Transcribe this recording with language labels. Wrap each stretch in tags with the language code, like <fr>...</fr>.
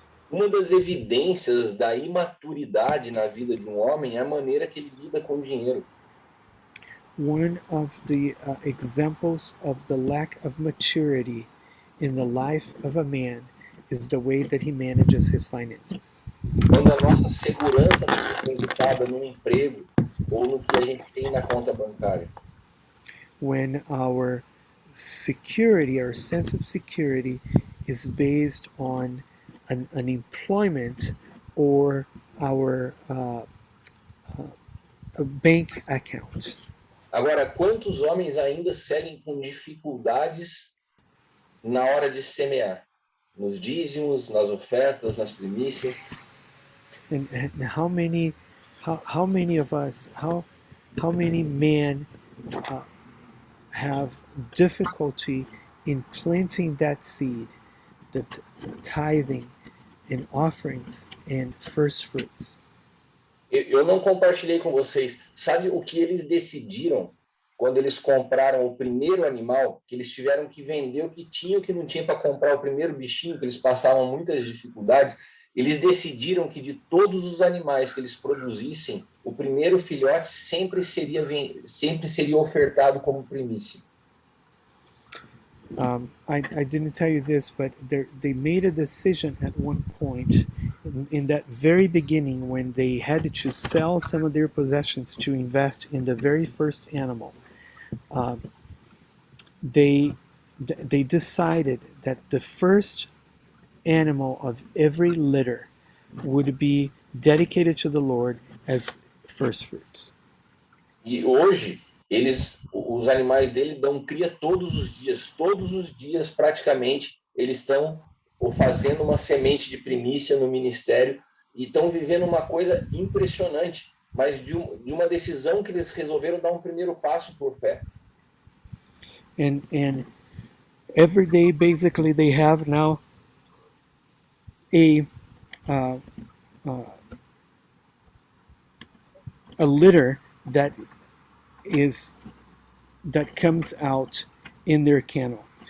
<pt>Uma das evidências da imaturidade na vida de um homem é a maneira que ele lida com o dinheiro.</pt> <en>One of the examples of the lack of maturity in the life of a man is the way that he manages his finances.</en> <pt>Quando a nossa segurança está depositada no emprego ou no que a gente tem na conta bancária.</pt> <en>When our security, our sense of security, is based on an employment or our a bank account.</en> <pt>Agora, quantos homens ainda seguem com dificuldades na hora de semear? Nos dízimos, nas ofertas, nas primícias?</pt> <en>And how many of us, how many men have difficulty in planting that seed, the tithing and offerings and first fruits?</en> <pt>Eu não compartilhei com vocês. Sabe o que eles decidiram quando eles compraram o primeiro animal? Que eles tiveram que vender o que tinha, o que não tinha para comprar o primeiro bichinho, que eles passavam muitas dificuldades. Eles decidiram que de todos os animais que eles produzissem, o primeiro filhote sempre seria ofertado como primícia.</pt> <en>I didn't tell you this, but they made a decision at one point in that very beginning when they had to sell some of their possessions to invest in the very first animal. They decided that the first animal of every litter would be dedicated to the Lord as first fruits.</en> <pt>E hoje os animais dele dão cria todos os dias praticamente eles estão fazendo uma semente de primícia no ministério e estão vivendo uma coisa impressionante, mas de uma decisão que eles resolveram dar um primeiro passo por fé.</pt> <en>And every day basically they have now a litter that comes out in their kennel.</en>